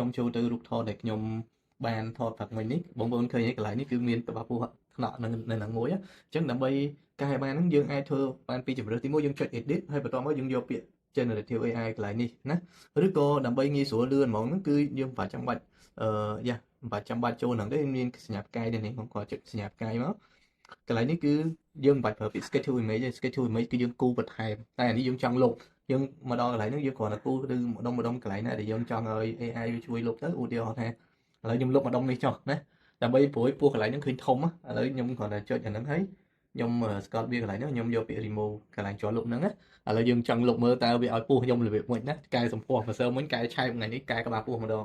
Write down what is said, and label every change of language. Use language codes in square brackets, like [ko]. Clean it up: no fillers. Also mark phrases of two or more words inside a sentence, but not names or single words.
[km] ខ្ញុំចូលទៅរូបថតដែលខ្ញុំបានថតផឹកមិញនេះបងប្អូនឃើញកន្លែងនេះគឺមានក្បាលពូថ្នាក់នៅហ្នឹងមួយអញ្ចឹងដើម្បីកែបានហ្នឹងយើងអាចធ្វើបានពីជម្រើសទី1យើងចុច edit ហើយបន្ទាប់មកយើងយកពាក្យ [en] generative AI [km] កន្លែងនេះណាឬក៏ដើម្បីងាយស្រួលលឿនហ្មងហ្នឹងគឺយើងមិនចាំបាច់មិនបាច់ចាំបាច់ចូលហ្នឹងទេមានសញ្ញាផ្កាយនេះខ្ញុំគាត់ចុចសញ្ញា ផ្កាយមកកន្លែងនេះគឺយើងមិនបាច់ប្រើពាក្យ [en] sketch to image [km] ទេ [en] sketch to image [km] គឺយើងគូបន្ថែមតែអានេះយើងចង់លុបយើងមកដល់កន្លែងហ្នឹងយើងគ្រាន់តែគូឬម្ដុំកន្លែងណាដែលយើងចង់ឲ្យ AI វាជួយលុបទៅឧទាហរណ៍ថាឥឡូវខ្ញុំលុបម្ដុំនេះចុះណាដើម្បីព្រួយពោះកន្លែងហ្នឹង ឃើញធំឥឡូវខ្ញុំគ្រាន់តែចុចអាហ្នឹងហើយខ្ញុំស្កតវាកន្លែងហ្នឹងខ្ញុំយកពាក្យ remove កន្លែងជាប់លុបហ្នឹងណាឥឡូវយើងចង់លុបមើលតើវាឲ្យពោះខ្ញុំរបៀបមួយណាកែសម្ផស្សម្សិលមិញកែឆែកថ្ងៃនេះកែក្បាលពោះម្ដង